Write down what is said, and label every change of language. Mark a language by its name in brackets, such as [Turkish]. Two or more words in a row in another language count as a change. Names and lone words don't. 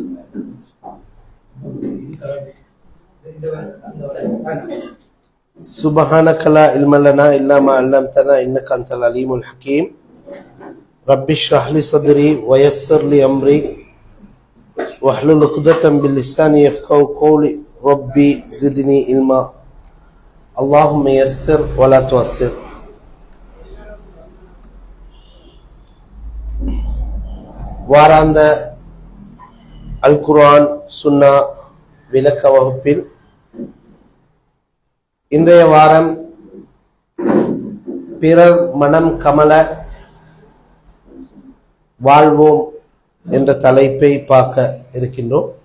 [Arabic] سبحانك لا علم لنا إلا ما علمتنا إنك أنت العليم الحكيم رب اشرح لي صدري ويسر لي أمري واحلل عقدة من لساني يفقهوا قولي ربي زدني علما اللهم يسر ولا تعسر. [Tamil] வாராந்த அல் குர்ஆன் சுன்னா விளக்க வகுப்பில் இன்றைய வாரம் பிறர் மனம் கமல வாழ்வோம் என்ற தலைப்பை பார்க்க இருக்கின்றோம்.